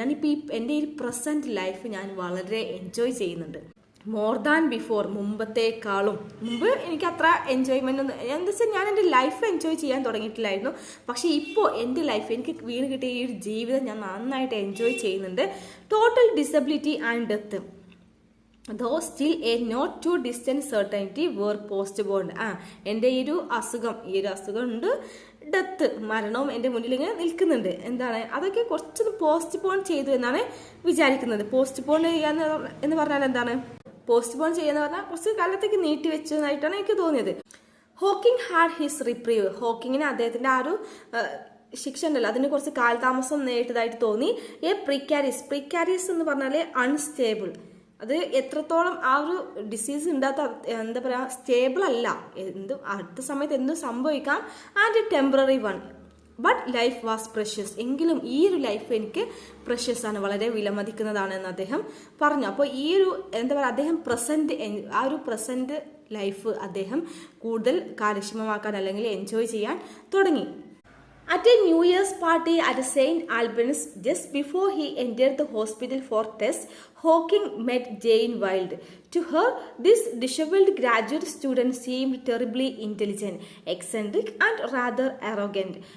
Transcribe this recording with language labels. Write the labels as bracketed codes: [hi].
[ml] ഞാനിപ്പോൾ എൻ്റെ ഈ പ്രസന്റ് ലൈഫ് ഞാൻ വളരെ എൻജോയ് ചെയ്യുന്നുണ്ട്. [en] more than before, [ml] മുമ്പ് എനിക്ക് അത്ര എൻജോയ്മെന്റ് ഒന്നും, എന്താ വെച്ചാൽ ഞാൻ എൻ്റെ ലൈഫ് എൻജോയ് ചെയ്യാൻ തുടങ്ങിയിട്ടില്ലായിരുന്നു. പക്ഷേ ഇപ്പോൾ എൻ്റെ ലൈഫ്, എനിക്ക് വീണ് കിട്ടിയ ഈ ഒരു ജീവിതം ഞാൻ നന്നായിട്ട് എൻജോയ് ചെയ്യുന്നുണ്ട്. [en] Total disability and death, though still a not too distant certainty were postponed. [ml] എൻ്റെ ഈ ഒരു അസുഖം ഉണ്ട്, ഡെത്ത്, മരണവും എൻ്റെ മുന്നിൽ ഇങ്ങനെ നിൽക്കുന്നുണ്ട്. എന്താണ്, അതൊക്കെ കുറച്ചൊന്ന് പോസ്റ്റ്പോൺ ചെയ്തു എന്നാണ് വിചാരിക്കുന്നത്. പോസ്റ്റ്പോൺ ചെയ്യാന്ന് എന്ന് പറഞ്ഞാൽ എന്താണ്, പോസ്റ്റ്പോൺ ചെയ്യാന്ന് പറഞ്ഞാൽ കുറച്ച് കാലത്തേക്ക് നീട്ടി വെച്ചതായിട്ടാണ് എനിക്ക് തോന്നിയത്. [en] Hawking had his reprieve. [ml] ഹോക്കിങ്ങിന് അദ്ദേഹത്തിന്റെ ആ ഒരു ശിക്ഷ ഉണ്ടല്ലോ, അതിന് കുറച്ച് കാലതാമസം നേരിട്ടതായിട്ട് തോന്നി. പ്രിക്കാരിയസ് എന്ന് പറഞ്ഞാൽ അൺസ്റ്റേബിൾ, അത് എത്രത്തോളം ആ ഒരു ഡിസീസ് ഉണ്ടാത്ത, എന്താ പറയുക, സ്റ്റേബിൾ അല്ല, അടുത്ത സമയത്ത് എന്തും സംഭവിക്കാം. [en] And temporary one, but life was precious. [ml] എങ്കിലും ഈ ഒരു ലൈഫ് എനിക്ക് പ്രഷ്യസ് ആണ്, വളരെ വിലമതിക്കുന്നതാണ് എന്ന് അദ്ദേഹം പറഞ്ഞു. അപ്പോൾ ഈ ഒരു എന്താ പറയുക, അദ്ദേഹം ആ ഒരു പ്രസന്റ് ലൈഫ് അദ്ദേഹം കൂടുതൽ കാര്യക്ഷമമാക്കാൻ അല്ലെങ്കിൽ എൻജോയ് ചെയ്യാൻ തുടങ്ങി. [en] At a New Year's party at St. Albans, just before he entered the hospital for tests, Hawking met Jane Wilde. To her, this disheveled graduate student seemed terribly intelligent, eccentric, and rather arrogant.